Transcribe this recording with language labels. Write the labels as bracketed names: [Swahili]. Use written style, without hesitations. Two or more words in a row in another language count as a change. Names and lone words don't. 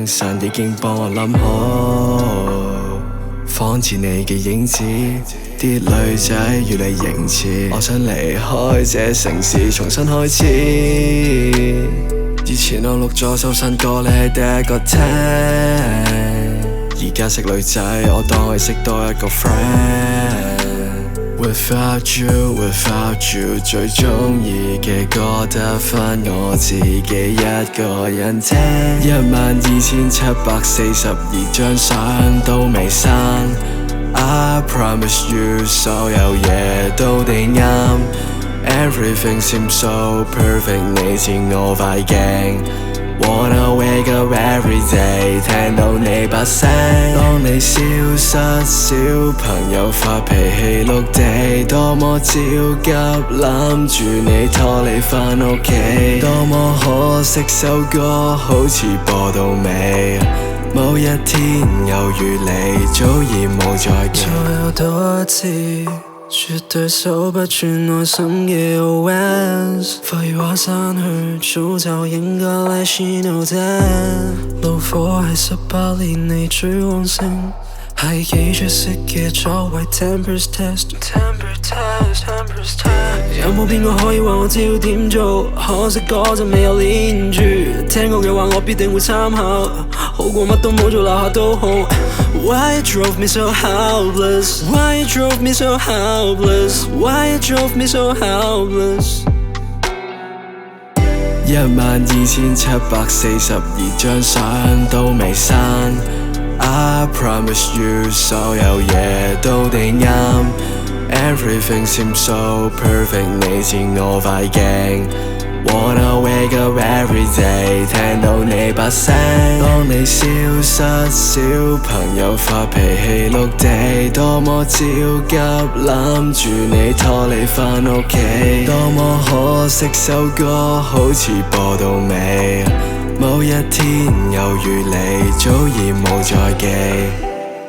[Cantonese] 上帝已經幫我諗好，仿似你嘅影子，啲女仔與你形似，我想離開這城市，重新開始。以前我錄咗首新歌，你係第一個聽，而家識女仔，我當係識多一個 [English] friend。Without you， [Cantonese] 最鍾意嘅歌得返我自己一個人聽。12742張相都未刪。 [English] I promise you， [Cantonese] 所有嘢都地啱。 [English] Everything seems so perfect， [Cantonese] 你似我塊鏡。 [English] Wanna wake up every day， [Cantonese] 聽到你把聲。當你消失，小朋友發脾氣碌地，多麼焦急，攬住你拖你返屋企。多麼可惜，首歌好似播到尾，某一天又遇你，早已冇再見。再有多一次，絕對數不全內心嘅 OS， 廢話刪去，早就應該 [English] let you know that。 [Cantonese] 怒火係18年嚟最旺盛，係幾出色嘅作為 [English] tempers test。 [Cantonese] 有冇邊個可以話我知要點做？可惜嗰陣未有練住，聽過嘅話我必定會參考，好過乜都冇做留下都好。 [English] Why you drove me so helpless? Why you drove me so helpless? Why you drove me so helpless? [Cantonese] 12742 張相都未刪。 [English] I promise you， [Cantonese] 所有嘢都地啱。 [English] Everything seems so perfect， [Cantonese] 你似我塊鏡。 [English] Wanna wake up every day， [Cantonese] 聽到你把聲。當你消失，小朋友發脾氣碌地，多麼焦急，攬住你拖你返屋企。多麼可惜，首歌好似播到尾，某一天又遇你，早已冇再記。